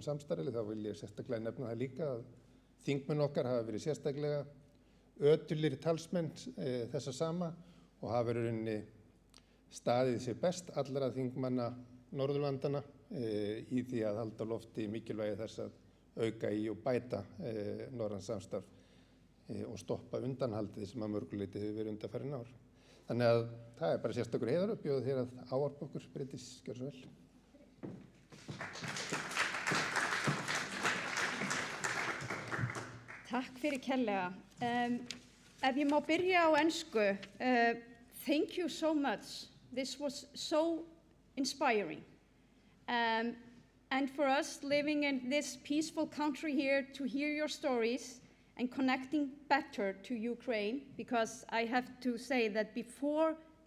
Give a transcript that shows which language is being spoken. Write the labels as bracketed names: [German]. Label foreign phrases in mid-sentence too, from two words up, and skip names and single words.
[Icelandic] samstarfi, þá vil ég sérstaklega nefna það líka að þingmenn okkar hafa verið sérstaklega ötulir talsmenn þessa sama og hafa verið rauninni staðið sér best allra þingmanna Norðurlandana í því að halda á lofti mikilvægi þess að auka í og bæta norrænt samstarf og stoppa undanhaldið sem að mörgu leyti hefur verið undanfarin ár. Þannig að það bara sérstakur heiður að bjóða þér að ávarpa okkur, Bryndís, gjör svo vel. Takk fyrir kærlega. Ef ég má byrja á ensku, [English] thank you so much. This was so inspiring. And for us living in this peaceful country here to hear your stories and connecting better to Ukraine, because I have to say that before